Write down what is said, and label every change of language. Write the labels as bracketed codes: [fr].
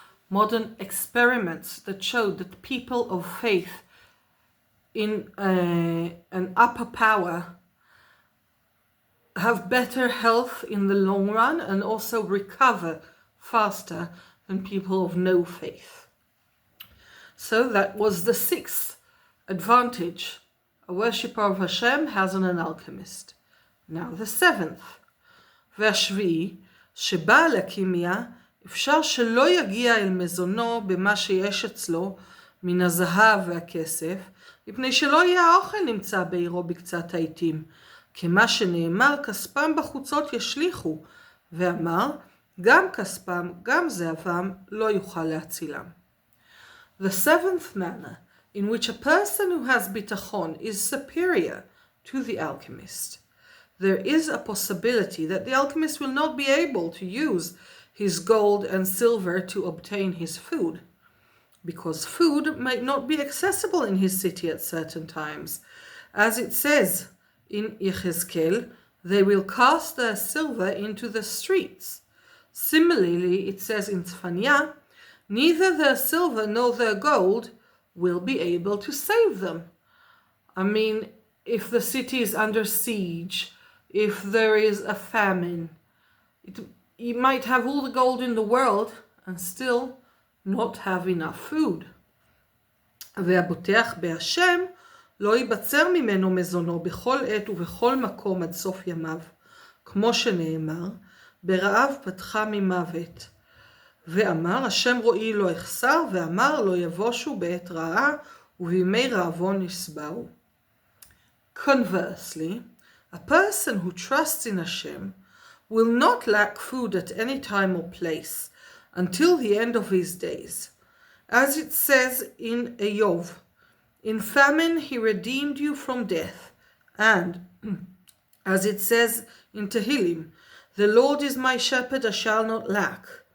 [en] Modern experiments that showed that people of faith in an upper power have better health in the long run and also recover faster than people of no faith. So that was the sixth advantage a worshipper of Hashem has on an alchemist. Now the seventh. [he] והשביעי, שבעל הקימיה אפשר שלא יגיע אל מזונו במה שיש אצלו מן הזהב והכסף, מפני שלא יהיה האוכל נמצא בעירו בקצת העיתים, כמה שנאמר כספם בחוצות ישליכו, ואמר גם כספם גם זהבם לא יוכל להצילם. [en] The seventh manner in which a person who has bitachon is superior to the alchemist. There is a possibility that the alchemist will not be able to use his gold and silver to obtain his food, because food might not be accessible in his city at certain times. As it says in Yechezkel, they will cast their silver into the streets. Similarly, it says in Tzfanya, neither their silver nor their gold will be able to save them. I mean, if the city is under siege, if there is a famine, you might have all the gold in the world and still not have enough food. [he] והבוטח בהשם לא ייבצר ממנו מזונו בכל עת ובכל מקום עד סוף ימיו, כמו שנאמר, ברעב פתחה ממוות. ואמר, השם רואי לא יחסר, ואמר, לא יבושו בעת רעה, ובימי רעבון ישבעו. [en] Conversely, a person who trusts in Hashem will not lack food at any time or place until the end of his days. As it says in Eov, in famine he redeemed you from death, and as it says in Tehillim, the Lord is my shepherd, I shall not lack.